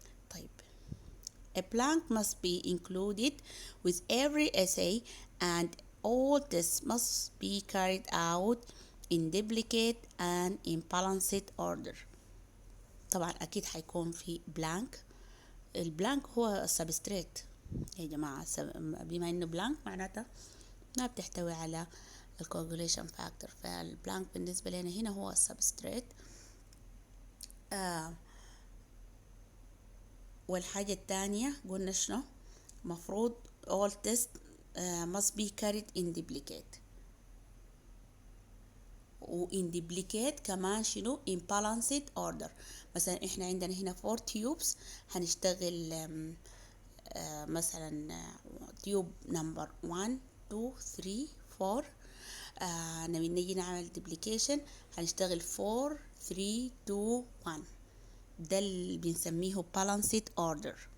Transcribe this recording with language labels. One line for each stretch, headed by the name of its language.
English: طيب a blank must be included with every assay and all tests must be carried out in duplicate and in balanced order.
Arabic: طبعا أكيد حيكون في بلانك. البلانك هو سبستريت يا جماعة، بما إنه بلانك معناته ما بتحتوي على الكوagulation فاكتور، فالبلانك بالنسبة لنا هنا هو السبستريت. والحاجة التانية قلنا شنو؟ مفروض
English: all tests must be carried in duplicate، و in duplicate
Arabic: كمان شنو
English: in balanced order.
Arabic: مثلا احنا عندنا هنا 4 tubes، هنشتغل مثلا تيوب نمبر 1 2 3 4. لما نيجي نعمل duplication هنشتغل 4 3 2 1، ده اللي بنسميه
English: balanced order.